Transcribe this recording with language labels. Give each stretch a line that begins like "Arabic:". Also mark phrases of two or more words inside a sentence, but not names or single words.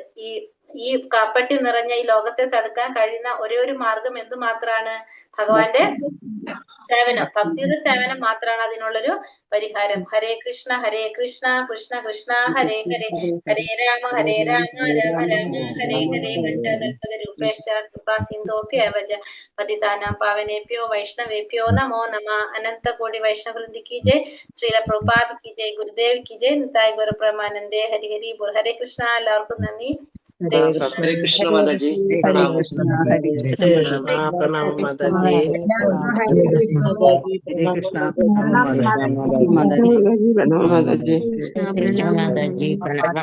Malayalam: ഈ ഈ കാപ്പട്ടി നിറഞ്ഞ ഈ ലോകത്തെ തടുക്കാൻ കഴിയുന്ന ഒരേ ഒരു മാർഗം എന്ത് മാത്രാണ്? ഭഗവാന്റെ സേവനം, ഭക്തിയുടെ സേവനം മാത്രമാണ് അതിനുള്ളൊരു പരിഹാരം.
Sanskrit: हरे कृष्ण कृष्ण कृष्ण हरे हरे, हरे राम राम राम हरे हरे, पञ्चकल्पतरूभ्यश्च कृपा सिन्धोभ्यव च पतितानां पावनेभ्यो वैष्णवेभ्यो नमो नमः.
Malayalam: അനന്ത കോടി വൈഷ്ണവൃന്ദി
Hindi: की जय,
Malayalam: ശ്രീല പ്രഭുപാദ്
Hindi: की जय,
Malayalam: ഗുരുദേവ്
Hindi: की जय,
Malayalam: നിതായ് ഗുരു പ്രമാനന്ദേ. ഹരി ഹരി ബോൾ. ഹരേ കൃഷ്ണ. എല്ലാവർക്കും നന്ദി. ഹരേ കൃഷ്ണ. ഹരേ കൃഷ്ണ മാതാജി, പ്രണാമം. ഹരേ കൃഷ്ണ പ്രണാമം മാതാജി. ഹരേ കൃഷ്ണ ഹരേ കൃഷ്ണ പ്രണാമം മാതാജി. മാതാജി മാതാജി പ്രണാമം.